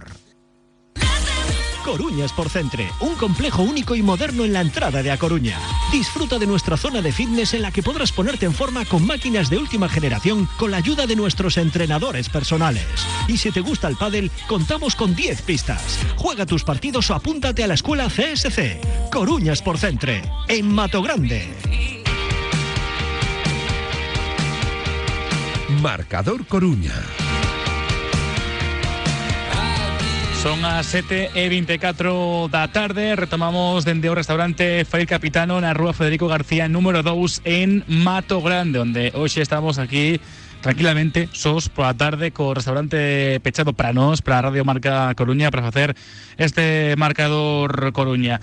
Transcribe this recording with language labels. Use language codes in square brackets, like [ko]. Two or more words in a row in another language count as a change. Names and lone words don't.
[es] Coruña Sport Centre, un complejo único y moderno en la entrada de A Coruña. Disfruta de nuestra zona de fitness en la que podrás ponerte en forma con máquinas de última generación con la ayuda de nuestros entrenadores personales. Y si te gusta el pádel, contamos con 10 pistas. Juega tus partidos o apúntate a la escuela CSC. Coruña Sport Centre, en Mato Grande. Marcador Coruña. [gl] Son as 7:24 da tarde. Retomamos dende o restaurante Fire Capitano na rúa Federico García número 2 en Mato Grande, onde hoxe estamos aquí tranquilamente sós pola tarde co restaurante pechado para nós, para Radio Marca Coruña, para facer este Marcador Coruña.